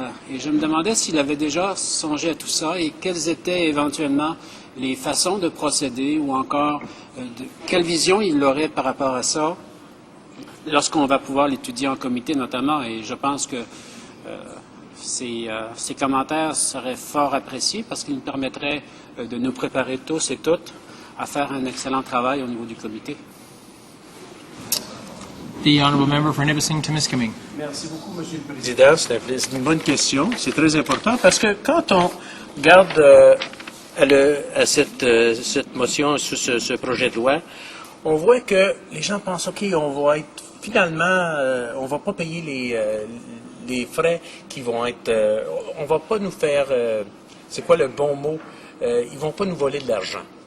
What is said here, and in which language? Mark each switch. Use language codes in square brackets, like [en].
[fr] Et je me demandais s'il avait déjà songé à tout ça et quelles étaient éventuellement les façons de procéder ou encore quelle vision il aurait par rapport à ça lorsqu'on va pouvoir l'étudier en comité notamment. Et je pense que ces commentaires seraient fort appréciés parce qu'ils nous permettraient de nous préparer tous et toutes à faire un excellent travail au niveau du comité. [en] The honourable member for Nipissing-Timiskaming. [fr] Merci beaucoup, Monsieur le Président. C'est une bonne question. C'est très important parce que quand on regarde à cette motion, sur ce projet de loi, on voit que les gens pensent, OK, on va être finalement, on va pas payer les frais qui vont être, on va pas nous faire, c'est quoi le bon mot, ils vont pas nous voler de l'argent.